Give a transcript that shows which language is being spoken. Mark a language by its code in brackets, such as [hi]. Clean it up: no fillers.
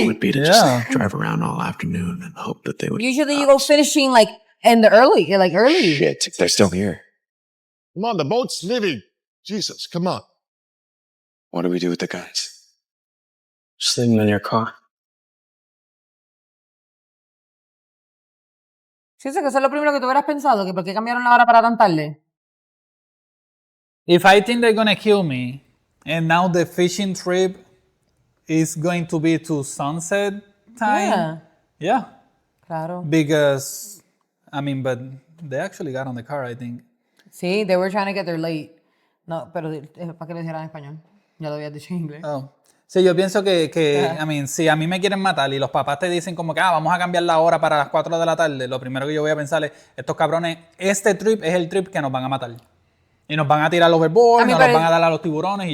[en] it would be to just drive around all afternoon and hope that they would. Usually you go fishing like in the early. Shit, they're still here. Come on, the boat's leaving. Jesus, come on. What do we do with the guns? Just leave them in your car. [es] Sí, sé que eso es lo primero que tú hubieras pensado, que por qué cambiaron la hora para tan tarde. [en] If I think they're gonna kill me, and now the fishing trip is going to be to sunset time. Yeah. [es] Claro. [en] Because, but they actually got on the car, I think. Sí, they were trying to get there late. [es] No, pero para que lo dijera en español. Ya lo habías dicho en inglés. [en] Oh. [es] Sí, yo pienso que si a mí me quieren matar y los papás te dicen como que vamos a cambiar la hora para las 4 de la tarde, lo primero que yo voy a pensar es, estos cabrones, este trip es el trip que nos van a matar. Y nos van a tirar los overboard, nos los van a dar a los tiburones y